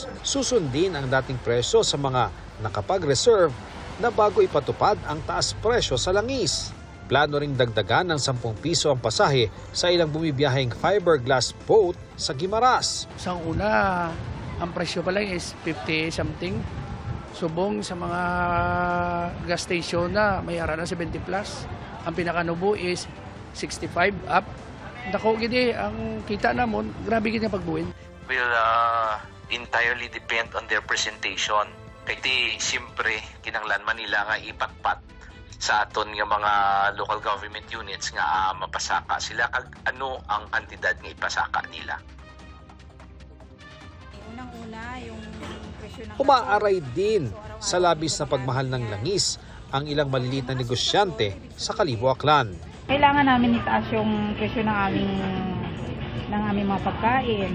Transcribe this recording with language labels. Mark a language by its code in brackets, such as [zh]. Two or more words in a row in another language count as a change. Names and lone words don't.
[tl] Susundin ang dating presyo sa mga nakapag-reserve na bago ipatupad ang taas presyo sa langis. Plano ring dagdagan ng 10 piso ang pasahe sa ilang bumibiyaheng fiberglass boat sa Guimaras. [hil] Sa una, ang presyo pa lang is 50 something. Subong sa mga gas station na may ara na 70 plus. Ang pinakanubo is 65 up. Dako gidi ang kita namon, grabe gid ang pagbuhin. [en] Will entirely depend on their presentation. [hil] Kaya siyempre, kinanglan man nila nga ipatpat sa aton nga mga [en] local government units [hil] nga mapasaka sila kag ano ang kantidad nga ipasaka nila. [tl] Unang-una yung presyo ng Umaaray din sa labis na pagmahal ng langis ang ilang maliliit na negosyante sa Kalibo Aklan. kailangan namin itaas yung presyo ng aming mga pagkain.